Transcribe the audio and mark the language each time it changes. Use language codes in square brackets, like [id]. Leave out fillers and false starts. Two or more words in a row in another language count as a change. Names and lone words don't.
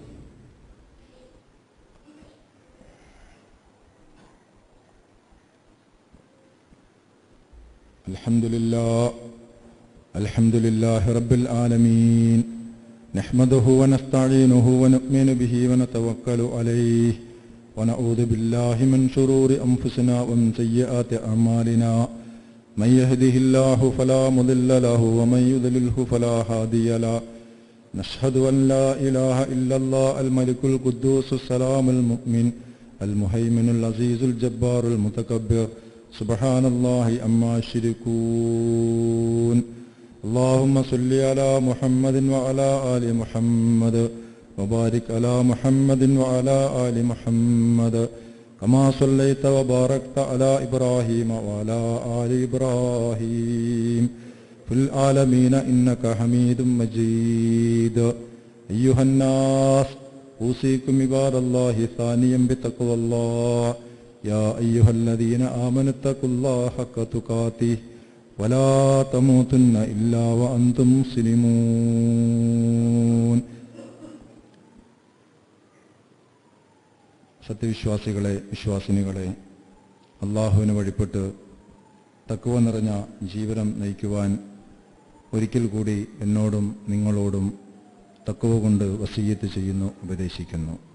[ar] الحمد لله رب العالمين. نحمده ونستعينه ونؤمن به ونتوكل عليه ونعوذ بالله من شرور أنفسنا ومن سيئات أعمالنا. من يهده الله فلا مضل له ومن يضلله فلا هادي له. نشهد أن لا إله إلا الله الملك القدوس السلام المؤمن المهيمن العزيز الجبار المتكبر. سبحان الله عما يشركون. اللهم صل على محمد وعلى آل محمد وبارك على محمد وعلى آل محمد كما صليت وباركت على إبراهيم وعلى آل إبراهيم في العالمين إنك حميد مجيد. أيها الناس أوصيكم عباد الله ثانيا بتقوى الله. يا أيها الذين آمنوا اتقوا الله حق تقاته ولا تموتن إلا وأنتم مسلمون. [ml] സത്യവിശ്വാസികളെ, വിശ്വാസിനികളെ, അള്ളാഹുവിന് വഴിപ്പെട്ട് തഖ്വ നിറഞ്ഞ ജീവിതം നയിക്കുവാൻ ഒരിക്കൽ കൂടി എന്നോടും നിങ്ങളോടും തഖ്വ കൊണ്ട് വസിയ്യത്ത് ചെയ്യുന്നു, ഉപദേശിക്കുന്നു.